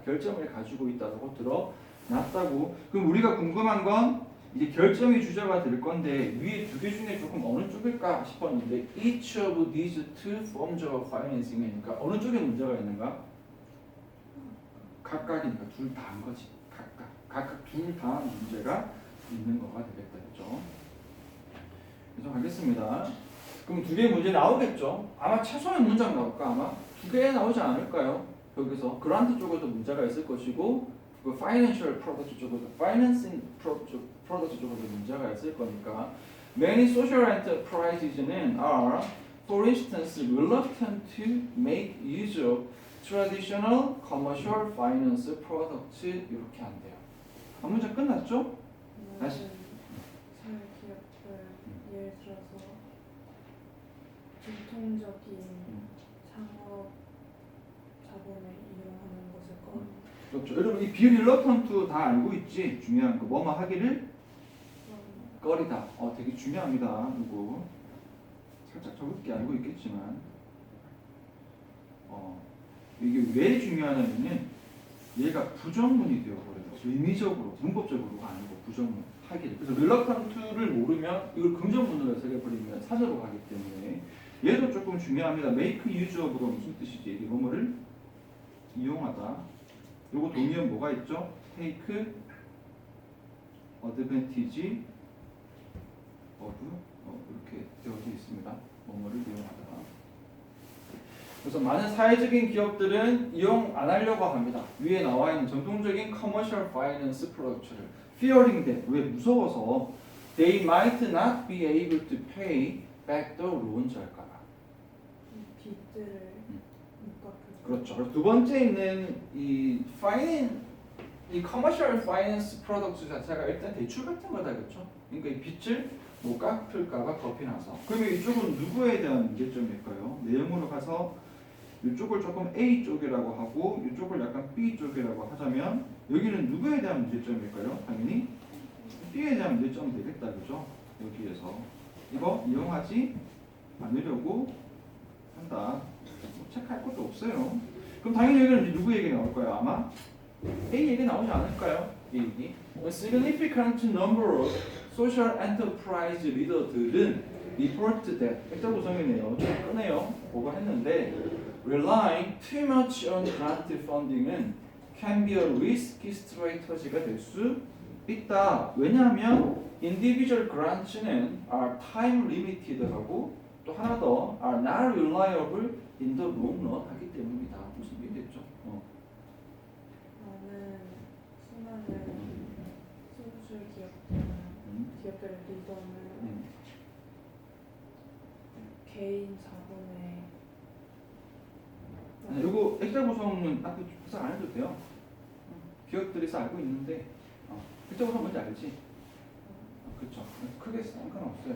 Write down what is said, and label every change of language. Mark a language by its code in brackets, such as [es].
[ko] 결점을 가지고 있다고 드러났다고. 그럼 우리가 궁금한 건 이제 결정이 주제가 될 건데 위에 두 개 중에 조금 어느 쪽일까 싶었는데 [en] each of these two forms of financing [ko] 이니까 어느 쪽에 문제가 있는가? 각각이니까 둘 다인 거지. 각각 둘 다 문제가 있는 거가 되겠다. 그렇죠? 그래서 가겠습니다. 그럼 두 개의 문제 나오겠죠? 아마 최소한 문장 나올까? 아마 두 개 나오지 않을까요? 여기서 그란트 쪽에도 문제가 있을 것이고 그 [en] financial product 쪽에도 financing product 쪽에도 [ko] 문제가 있을 거니까 [en] many social enterprises는 are for instance reluctant to make use of traditional commercial finance products [ko] 이렇게 안 돼요. 한 문제 끝났죠? 다시. 사회 기업들 예를 들어서 전통적인 창업 자본을 이용하는 것을 그렇죠. 여러분 이 be reluctant 다 알고 있지? 중요한 거 뭐뭐 하기를 꺼리다. 되게 중요합니다. 이거 살짝 적을게 알고 있겠지만 이게 왜 중요하냐면은 얘가 부정문이 되어버려요. 의미적으로, 문법적으로가 아니고 부정문 하기를. 그래서 reluctant를 모르면 이걸 긍정문으로 해석해버리면 사조로 가기 때문에 얘도 조금 중요합니다. make use of가 무슨 뜻이지? 이게 뭐뭐를 이용하다. 요거 동의어는 뭐가 있죠? take advantage of 이렇게 되어져 있습니다. 뭐뭐를 이용하다. 그래서 많은 사회적인 기업들은 이용 안 하려고 합니다. 위에 나와 있는 전통적인 [en] commercial finance product를 fearing that [ko] 왜 무서워서 [en] they might not be able to pay back the loans [ko] 할까봐. 빚들을 못 갚을 그렇죠. 그래서 두 번째 있는 이 commercial finance products 자체가 일단 대출 같은 거다, 그렇죠? 그러니까 이 빚을 못 갚을까봐 겁이 나서. 그러면 이쪽은 누구에 대한 문제점일까요? 내용으로 가서 이쪽을 조금 A 쪽이라고 하고 이쪽을 약간 B 쪽이라고 하자면 여기는 누구에 대한 문제점일까요? 당연히 B에 대한 문제점이 되겠다, 그죠? 여기에서 이거 이용하지 않으려고 한다. 뭐 체크할 것도 없어요. 그럼 당연히 여기는 누구 얘기 나올 거예요? 아마 A 얘기 나오지 않을까요? 이 얘기. [en] A significant number of social enterprise leader들은 report that [ko] 액자 구성이네요. 좀 끄네요. 보고 했는데 [en] relying too much on grant funding은 can be a risky strategy가 [ko] 될 수 있다. 왜냐하면 [en] individual grants는 are time limited하고 [ko] 또 하나 더 [en] are not reliable in the long run [ko] 하기 때문이다. 무슨 얘기겠죠? 많은 수많은 소수의 기업들의 리더는 개인 자본에 요거 액자 구성은 딱 구성 안 해도 돼요. 기업들에서 알고 있는데 액자 구성 뭔지 알지? 그렇죠. 크게 상관없어요.